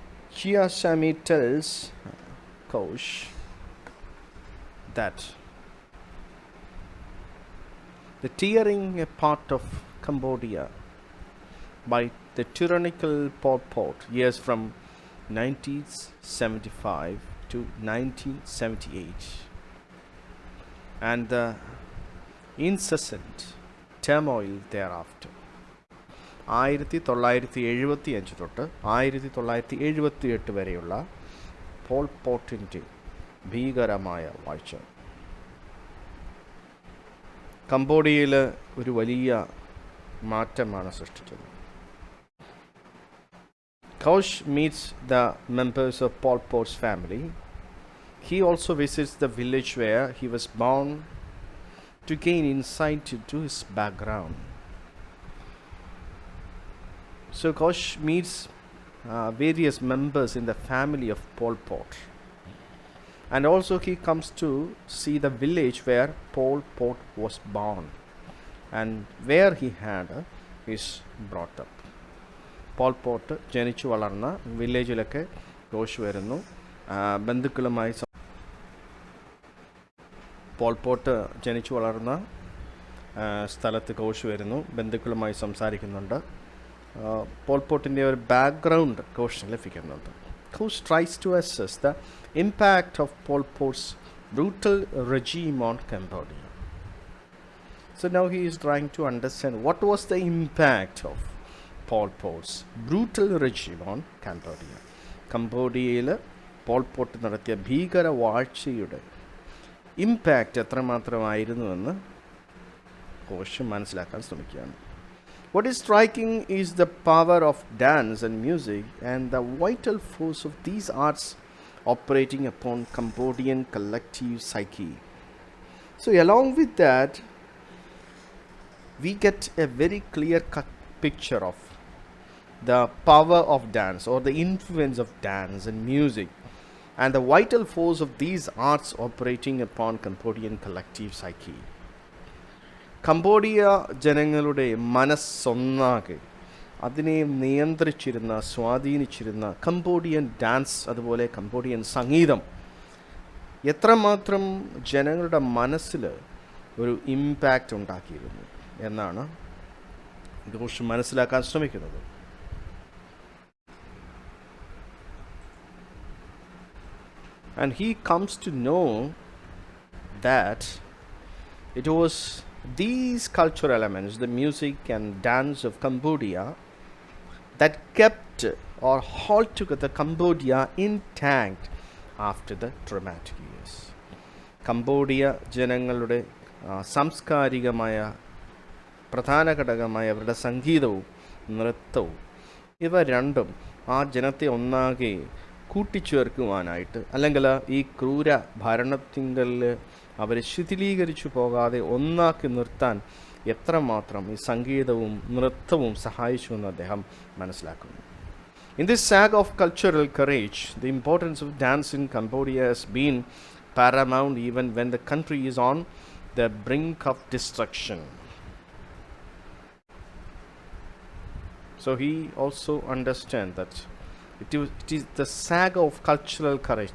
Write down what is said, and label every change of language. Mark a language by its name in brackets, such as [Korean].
[English] Chia Sami tells Kosh that the tearing apart of Cambodia by the tyrannical Pol Pot years from 1975 to 1978 and the incessant turmoil thereafter. [Malayalam] 1975 തൊട്ട് 1978 വരെയുള്ള Paul പോട്ടിൻ്റെ ഭീകരമായ വാഴ്ച കംബോഡിയയിൽ ഒരു വലിയ മാറ്റമാണ് സൃഷ്ടിച്ചത്. [English] Kosh meets the members of Pol Pot's family. He also visits the village where he was born to gain insight into his background. So Kosh meets various members in the family of Pol Pot. And also he comes to see the village where Pol Pot was born and where he had his brought up. [Malayalam] Paul pot ജനിച്ചു വളർന്ന വില്ലേജിലൊക്കെ കോഷ് വരുന്നു. ബന്ധുക്കളുമായി Paul pot ജനിച്ചു വളർന്ന സ്ഥലത്ത് കോഷ് വരുന്നു, ബന്ധുക്കളുമായി സംസാരിക്കുന്നുണ്ട്. Paul പോട്ടിൻ്റെ ഒരു background കോഷിന് ലഭിക്കുന്നുണ്ട്. [English] Kosh tries to assess the impact of Pol Pot's brutal regime on Cambodia. So now he is trying to understand what was the impact of Pol Pot's brutal regime on Cambodia. [Malayalam] കംബോഡിയയിൽ Paul pot നടത്തിയ ഭീകര വാഴ്ചയുടെ impact എത്രമാത്രമായിരുന്നുവെന്ന് കോഷ് മനസ്സിലാക്കാൻ ശ്രമിക്കുകയാണ്. [English] What is striking is the power of dance and music and the vital force of these arts operating upon Cambodian collective psyche. So along with that, we get a very clear-cut picture of the power of dance or the influence of dance and music and the vital force of these arts operating upon Cambodian collective psyche. [Malayalam] Cambodia ജനങ്ങളുടെ മനസ്സൊന്നാകെ അതിനെ നിയന്ത്രിച്ചിരുന്ന സ്വാധീനിച്ചിരുന്ന Cambodian dance അതുപോലെ Cambodian സംഗീതം എത്രമാത്രം ജനങ്ങളുടെ മനസ്സിൽ ഒരു impact ഉണ്ടാക്കിയിരുന്നു എന്നാണ് കോഷ് മനസ്സിലാക്കാൻ ശ്രമിക്കുന്നത്. [English] And he comes to know that it was these cultural elements, the music and dance of Cambodia, that kept or held together Cambodia intact after the traumatic years. [Malayalam] Cambodia ജനങ്ങളുടെ സാംസ്കാരികമായ പ്രധാന ഘടകമായ അവരുടെ സംഗീതവും നൃത്തവും ഇവ രണ്ടും ആ ജനത്തെ ഒന്നാകെ കൂട്ടിച്ചേർക്കുവാനായിട്ട് അല്ലെങ്കിൽ ഈ ക്രൂര ഭരണത്തിങ്കലിൽ അവരെ ശിഥിലീകരിച്ചു പോകാതെ ഒന്നാക്കി നിർത്താൻ എത്രമാത്രം ഈ സംഗീതവും നൃത്തവും സഹായിച്ചു എന്ന് അദ്ദേഹം മനസ്സിലാക്കുന്നു. [English] In this saga of cultural courage, the importance of dance in Cambodia has been paramount even when the country is on the brink of destruction. So he also understands that it is the saga of cultural courage.